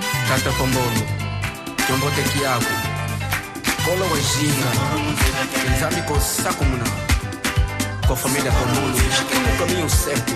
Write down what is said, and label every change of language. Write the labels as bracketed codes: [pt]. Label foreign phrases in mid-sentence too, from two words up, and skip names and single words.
[kg] Tata Pombolo, Jombote Kiaku, Kolo Wajinga, Nzambi ko Sakumuna, [pt] com a família Pombolo, chiquinho no caminho certo.